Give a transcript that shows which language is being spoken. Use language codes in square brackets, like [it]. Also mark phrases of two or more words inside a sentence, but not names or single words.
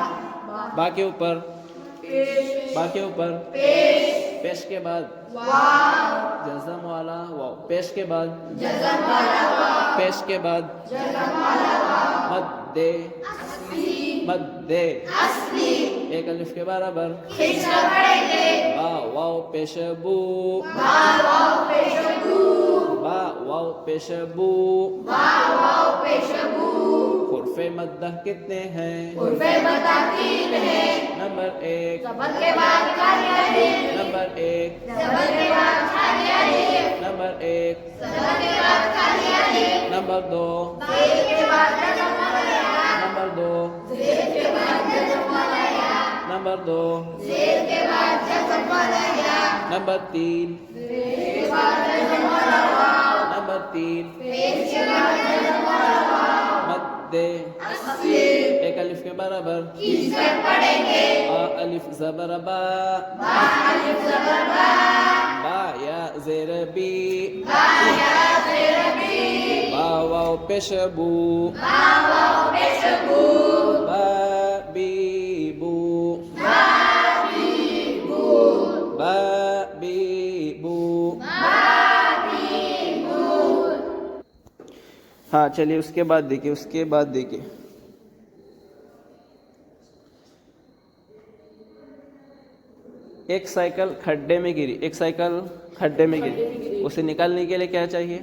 [ur] با کے اوپر، با کے اوپر پیش کے بعد جزم والا واو، پیش کے بعد جزم والا واو، پیش کے بعد جزم والا واو، مد مد اصلی، ایک الف کے برابر، کھینچ کر پڑھیں گے، با واو پیش بو، با واو پیش بو، با واو پیش بو۔ با واو پیش بو۔ حروف مدہ کتنے ہیں؟ حروف مدہ 3 ہے۔ نمبر 1 زبر کے بعد خالی الف، نمبر 1 زبر کے بعد خالی الف، نمبر 1 زبر کے بعد خالی الف، نمبر 2 زیر کے بعد جزم والا یا، نمبر 2 زیر کے بعد جزم والا یا، نمبر 2 زیر کے بعد جزم والا یا، نمبر 3 زیر کے بعد جزم والا واو، نمبر 3 پیش کے بعد جزم والا واو، مد اصلی، ایک الف کے برابر، کھینچ کر پڑھیں گے، با الف زبر با، با الف زبر با، با یا زیر بی، با یا زیر بی، با واو پیش بو، با واو پیش بو، با بی بو، با بی بو، با بی بو۔ ہاں چلیے اس کے بعد دیکھیے، اس کے بعد دیکھیے ایک سائیکل کھڈے میں گری، ایک سائیکل کھڈے میں گری، اسے نکالنے کے لیے کیا چاہیے؟